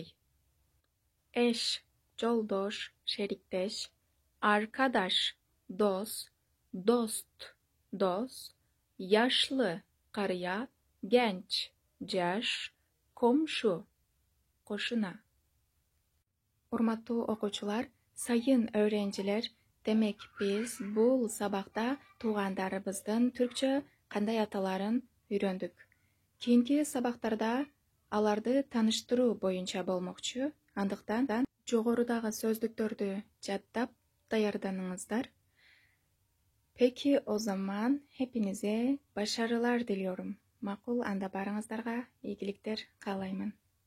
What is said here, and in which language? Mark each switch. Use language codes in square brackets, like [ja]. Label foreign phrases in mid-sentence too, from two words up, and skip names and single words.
[tr] Eş, [ky] жолдош, шериктеш, [tr] arkadaş, dost, dost, yaşlı, karıya, genç, jaş, komşu, koşuna. [ky] Урматтуу окуучулар, [tr] sayın öğrenciler, [ky] демек биз бул сабакта туугандарыбыздын түркчө кандай аталарын үйрөндүк. Кийинки сабактарда аларды тааныштыруу боюнча болмокчу. Андыктан жогорудагы сөздүктөрдү жаттап даярданыңыздар. [tr] Peki o zaman hepinize başarılar diliyorum. [ky] Макул, анда барыңыздарга ийгиликтер каалаймын.